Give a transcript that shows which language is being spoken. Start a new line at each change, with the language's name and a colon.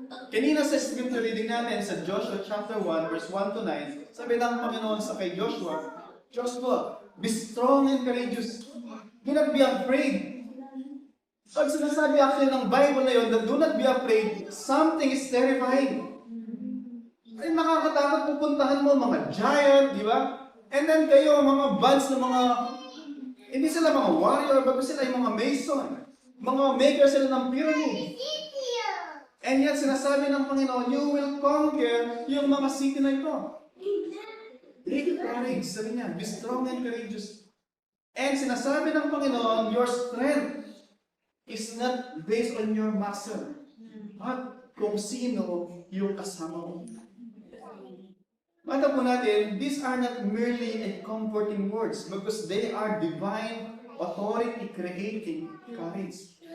Filipino: Kanina sa scripture reading natin sa Joshua chapter 1, verse 1 to 9, sabi ng Panginoon sa kay Joshua, Joshua,
English: be strong and courageous. Do not be afraid.
Filipino: Pag sinasabi actually ng Bible na yun,
English: that do not be afraid, something is terrifying.
Filipino: Ay nakakatakot pupuntahan mo mga giant, di ba? And then kayo, mga bands na mga, hindi sila mga warrior, bago sila yung mga mason. Mga maker sila ng pyramid. And yet, sinasabi ng Panginoon,
English: you will conquer
Filipino: yung mga city na ito.
English: Take courage,
Filipino: sabi niya,
English: be strong and courageous. And
Filipino: sinasabi ng Panginoon,
English: your strength is not based on your muscle, but
Filipino: kung sino yung kasama mo. Mata po natin,
English: these are not merely a comforting words because they are divine authority creating courage.